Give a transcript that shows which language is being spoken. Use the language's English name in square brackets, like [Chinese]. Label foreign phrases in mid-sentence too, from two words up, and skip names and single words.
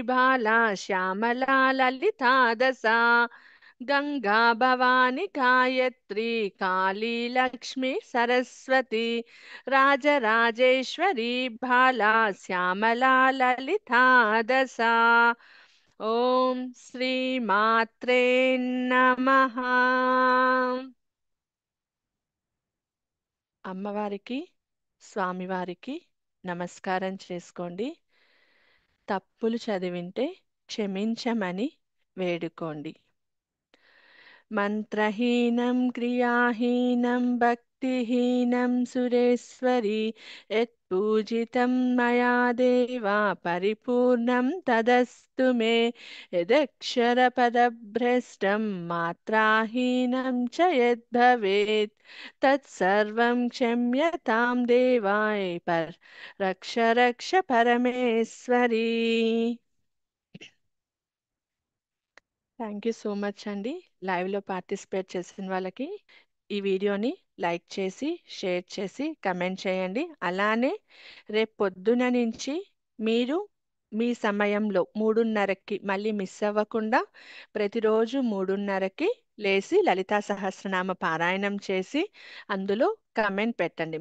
[Sanskrit] भाला श्यामला ललिता दशा गंगा भवानी गायत्री काली लक्ष्मी सरस्वती राजराजेश्वरी भाला श्यामला ललिता दशा ओम श्री मात्रे नमः [Telugu] అమ్మవారికి స్వామివారికి నమస్కారం చేసుకోండి. తప్పులు చదివింటే క్షమించమని వేడుకోండి. [Sanskrit] మంత్రహీనం క్రియాహీనం भक्तिहीनं सुरेश्वरी यत्पूजितं मया देवा परिपूर्णं तदस्तु मे यदक्षरपदभ्रष्टं मात्राहीनं च यद्भवेत् तत्सर्वं क्षम्यतां देवाय रक्ष रक्ष పరమేశ్వరి. [English] thank you so much అండి. [Telugu] లైవ్లో పార్టిసిపేట్ చేసిన వాళ్ళకి ఈ వీడియోని లైక్ చేసి షేర్ చేసి కమెంట్ చేయండి. అలానే రేపు పొద్దున నుంచి మీరు మీ సమయంలో 3:30కి మళ్ళీ మిస్ అవ్వకుండా ప్రతిరోజు 3:30కి లేచి లలితా సహస్రనామ పారాయణం చేసి అందులో కమెంట్ పెట్టండి.